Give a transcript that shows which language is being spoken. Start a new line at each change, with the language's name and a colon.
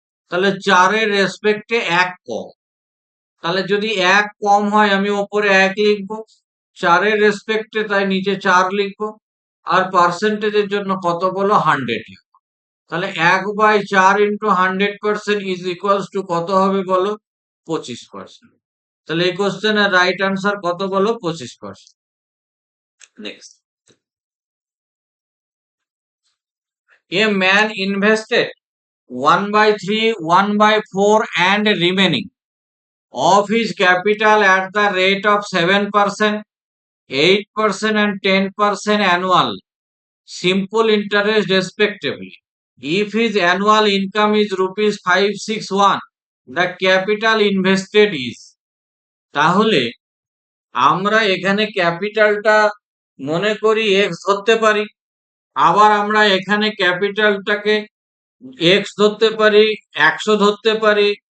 Bangla: তাহলে 4-এর রেসপেক্টে 1 কম। তাহলে যদি 1 কম হয় আমি ওপরে 1 লিখবো, 4-এর রেসপেক্টে তাই নিচে 4 লিখবো। আর পার্সেন্টেজের জন্য কত বলো, 100 লিখবো। তাহলে 1/4 ইন্টু 100% ইজ ইকুয়ালস টু কত হবে বলো, 25%। তাহলে এই কোশ্চেনের রাইট আনসার কত বলো? 25%।
English: Next, a man invested 1/3, 1/4 and remaining of his capital at the rate of 7%, 8% and 10% annual simple interest respectively. If his annual income is rupees 561, the capital invested is,
Bangla: তাহলে আমরা এখানে ক্যাপিটালটা মনে করি এক্স ধরতে পারি, আবার আমরা এখানে ক্যাপিটালটাকে এক্স ধরতে পারি, 100 ধরতে পারি।